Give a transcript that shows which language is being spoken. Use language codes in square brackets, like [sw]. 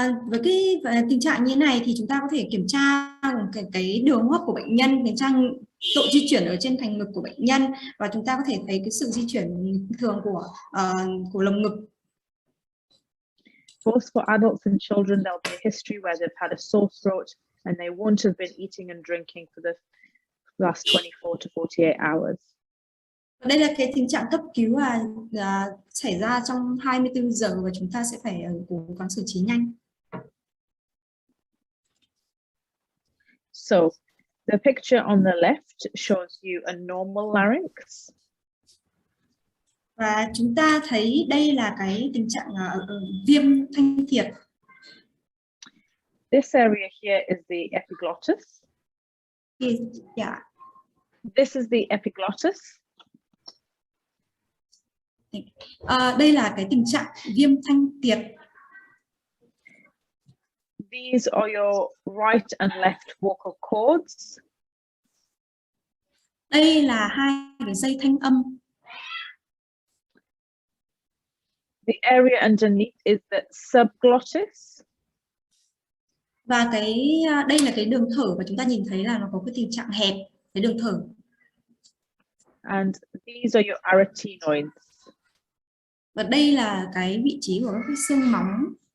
[vi] Với cái tình trạng như này thì chúng ta có thể kiểm tra cái đường hô hấp của bệnh nhân, kiểm tra độ di chuyển ở trên thành ngực của bệnh nhân, và chúng ta có thể thấy cái sự di chuyển thường của lồng ngực. [en] Both for adults and children, there'll be a history where they've had a sore throat and they won't have been eating and drinking for the last 24 to 48 hours. [vi] Đây là cái tình trạng cấp cứu xảy ra trong 24 giờ và chúng ta sẽ phải cố gắng xử trí nhanh. [en] So the picture on the left shows you a normal larynx. [vi] Và chúng ta thấy đây là cái tình trạng viêm thanh thiệt. [en] This area here is the epiglottis. Yeah. This is the epiglottis. [vi] Đây là cái tình trạng viêm thanh tiệt. [en] These are your right and left vocal cords. [vi] Đây là hai cái dây thanh âm. [en] The area underneath is the subglottis. [vi] Và đây là cái đường thở và chúng ta nhìn thấy là nó có cái tình trạng hẹp cái đường thở. [en] And these are your arytenoids. [vi] Và đây là cái vị trí của các cái xương móng.